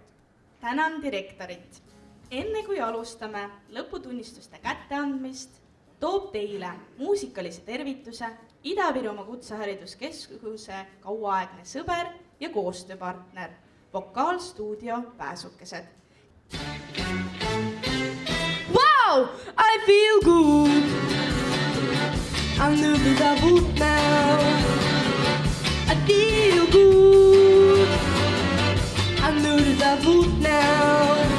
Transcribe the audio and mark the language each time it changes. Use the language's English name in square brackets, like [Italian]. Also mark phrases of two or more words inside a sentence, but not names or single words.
[Estonian] Tänan direktorit. Enne kui alustame lõputunnistuste kätteandmist, toob teile muusikalise tervituse Ida-Virumaa Kutsehariduskeskuse kauaaegne sõber ja koostööpartner, vokaalstuudio Pääsukesed. [English] Wow, I feel good. I'm moving the boot now. I feel good. I'm moving the boot now.